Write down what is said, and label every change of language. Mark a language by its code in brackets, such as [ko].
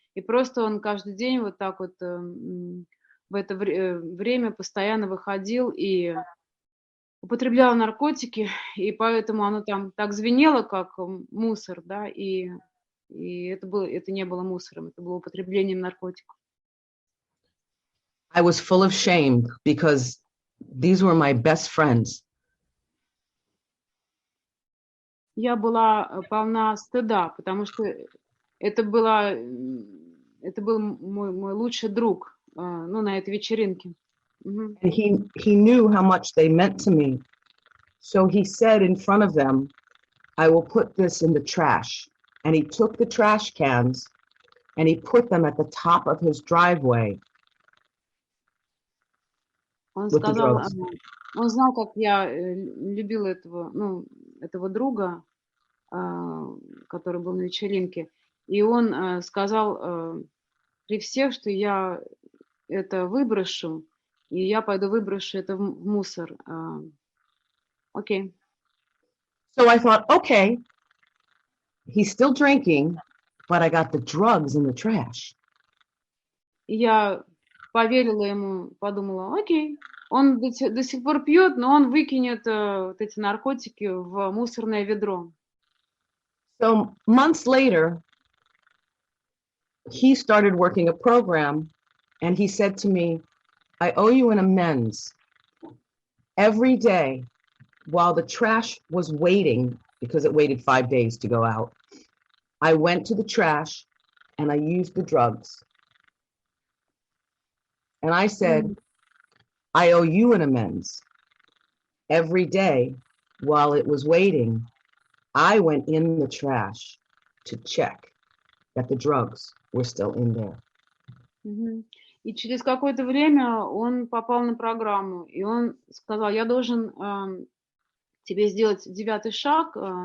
[ru] И просто он каждый день вот так вот в это время постоянно выходил и употреблял наркотики. И поэтому оно там так звенело, как мусор, да, и это не было мусором, это было употреблением наркотиков. [en] I was full of shame because these were my best friends. [ru] Я была полна стыда, потому что это был мой лучший друг, на этой вечеринке. [en] And he knew how much they meant to me. So he said in front of them, I will put this in the trash. And he took the trash cans and he put them at the top of his driveway. [ru] Он сказал, он знал, как я любила этого друга, который был на вечеринке, и он сказал при всех, что я это выброшу, и я пойду выброшу это в мусор. Окей. [en] So I thought, okay, he's still drinking, but I got the drugs in the trash. [ru] И я поверила ему, подумала, окей, он до сих пор пьет, но он выкинет вот эти наркотики в мусорное ведро. [en] So months later, he started working a program and he said to me, I owe you an amends. Every day while the trash was waiting, because it waited 5 days to go out, I went to the trash and I used the drugs. And I said, I owe you an amends. Every day while it was waiting, I went in the trash to check that the drugs were still in there. [ru] И через какое-то время он попал на программу, и он сказал, я должен тебе сделать 9-й шаг,